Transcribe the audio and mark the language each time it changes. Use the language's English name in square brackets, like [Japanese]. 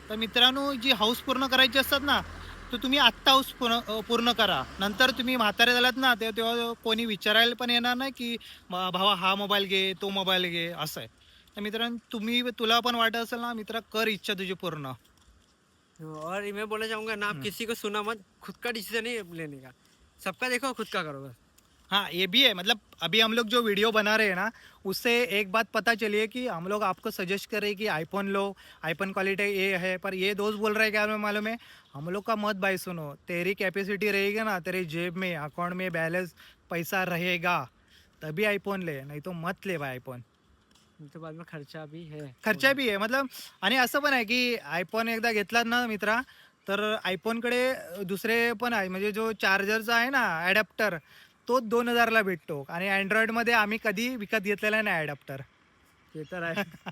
[Marathi] तर मित्रांनो, जी हाऊस पूर्ण करायची असतात ना, तर तुम्ही आत्ता हाऊस पूर्ण करा. नंतर तुम्ही म्हातारे झालात ना, तेव्हा कोणी विचारायला पण येणार नाही की भावा हा मोबाईल घे, तो मोबाईल घे, असं आहे. तर मित्रांनो, तुला पण वाटत असेल ना मित्रा, कर इच्छा तुझी पूर्ण. [Hindi] और मैं बोलना चाहूँगा ना, आप किसी को सुना मत, खुद का डिसीजन नहीं लेने का, सबका देखो खुद का करो बस। हाँ, ये भी है. मतलब अभी हम लोग जो वीडियो बना रहे हैं ना, उससे एक बात पता चली है कि हम लोग आपको सजेस्ट कर रहे हैं कि आईफोन लो, आईफोन क्वालिटी ये है, पर ये दोस्त बोल रहे हैं क्या हमें मालूम है, हम लोग का मत भाई सुनो. तेरी कैपेसिटी रहेगी ना, तेरे जेब में अकाउंट में बैलेंस पैसा रहेगा, तभी आईफोन ले, नहीं तो मत ले भाई आईफोन. उसके बाद में खर्चा भी है [Marathi] खर्चा बी आहे मतलब. आणि असं पण आहे की आयफोन एकदा घेतलात ना मित्रा, तर आयफोनकडे दुसरे पण आहे, म्हणजे जो चार्जरचा आहे ना ॲडॅप्टर, तो 2000ला भेटतो. आणि अँड्रॉइडमध्ये आम्ही कधी विकत घेतलेला नाही ॲडॅप्टर. ते तर आहे.